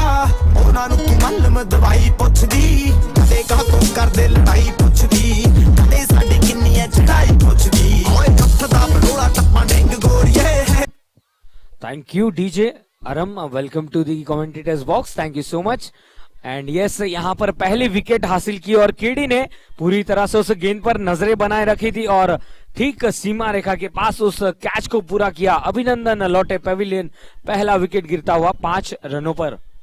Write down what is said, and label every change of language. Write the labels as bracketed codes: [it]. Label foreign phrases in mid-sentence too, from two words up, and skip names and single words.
[pa] ਉਨ੍ਹਾਂ ਨੂੰ ਤੂ ਮਲਮ ਦਵਾਈ ਪੁੱਛਦੀ, ਕਦੇ ਕਾਹਤੋਂ ਕਰਦੇ ਲੜਾਈ ਪੁੱਛਦੀ, ਕਦੇ ਸਾਡੀ ਕਿੰਨੀ ਹੈ ਚੜ੍ਹਾਈ ਪੁੱਛਦੀ, ਓਏ ਹੱਥ ਦਾ ਬਰੋੜਾ ਟੱਪਾ ਡੇਂਗ ਗੋਰੀਏ। [en] Thank you DJ Aram, welcome to the commentators box, thank you so much. And yes, [hi] यहाँ पर पहली विकेट हासिल की और केडी ने पूरी तरह से उस गेंद पर नजरें बनाए रखी थी और ठीक सीमा रेखा के पास उस कैच को पूरा किया। अभिनंदन लौटे पेविलियन, पहला विकेट गिरता हुआ 5 रनों पर।